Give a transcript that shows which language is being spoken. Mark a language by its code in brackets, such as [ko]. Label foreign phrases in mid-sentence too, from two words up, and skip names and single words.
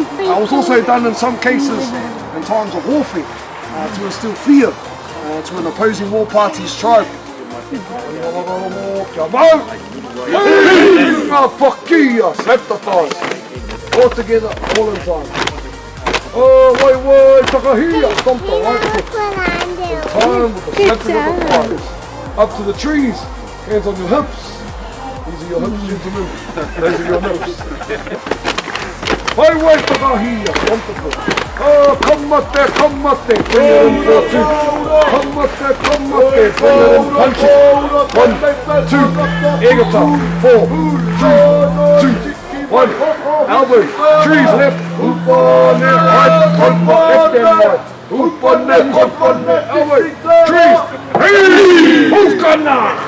[en] It was also done in some cases in times of warfare, to instill fear to an opposing war party's tribe. All together, all in time. [mi] Oh, wai, takahia, stompa, [en] right? Time with the slapping of the thighs. Up to the trees, hands on your hips. These are your hips, gentlemen. Those are your hips. [mi] Wai, takahia, stompa. [en] Oh, come up there, bring it in for two. Come up there, bring it in, punch it. 1, 2, egata, 4, 3, 2, 1, elbow, trees left, hoop on there, right, left and right, hoop on there, elbow, trees, hey, hookana!